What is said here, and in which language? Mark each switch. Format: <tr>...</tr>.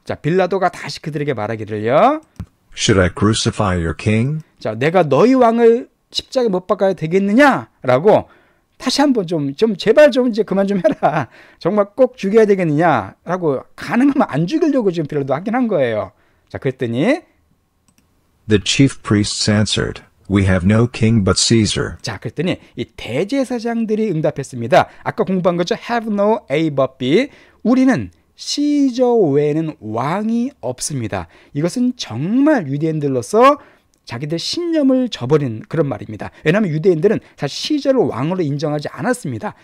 <ko>자, 빌라도가 다시 그들에게 말하기를요.</ko> <en>Should I crucify your king?</en> <ko>자, 내가 너희 왕을 십자가에 못 박아야 되겠느냐라고 다시 한번 제발 이제 그만 좀 해라. 정말 꼭 죽여야 되겠느냐라고 가능하면 안 죽이려고 지금 빌라도 하긴 한 거예요. 자, 그랬더니</ko> <en>The chief priests answered, We have no king but Caesar.</en> <ko>자, 그랬더니 이 대제사장들이 응답했습니다. 아까 공부한 거죠.</ko> <en>Have no A but B.</en> <ko>우리는 시저 외에는 왕이 없습니다. 이것은 정말 유대인들로서 자기들 신념을 저버린 그런 말입니다. 왜냐하면 유대인들은 사실 시저를 왕으로 인정하지 않았습니다.</ko>